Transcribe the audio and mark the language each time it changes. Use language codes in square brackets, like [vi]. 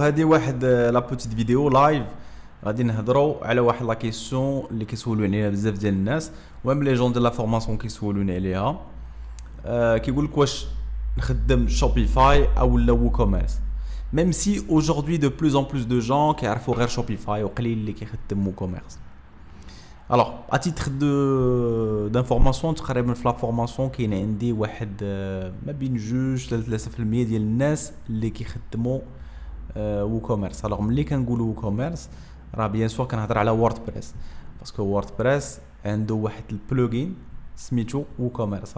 [ar] هذه واحد لا بوتيت فيديو لايف غادي نهضروا على واحد لا كيسيون اللي كيسولوني عليها بزاف ديال الناس وميم لي جون ديال لا فورماسيون كيسولوني عليها. كيقول لك واش نخدم شوبيفاي او لا ووكوميرس. [fr] Même si aujourd'hui de plus en plus de gens [ar] كيعرفوا غير شوبيفاي وقليل اللي كيخدم ووكوميرس. [fr] Alors, à titre d'information, [ar] تقريبا في لا فورماسيون كاين عندي واحد ما بين 2 ل 3% ديال الناس اللي كيخدموا ووكوميرس. الوغ ملي كنقولوا ووكوميرس راه بيان سور كنهضر على ووردبريس باسكو ووردبريس عنده واحد البلوجين سميتو ووكوميرس.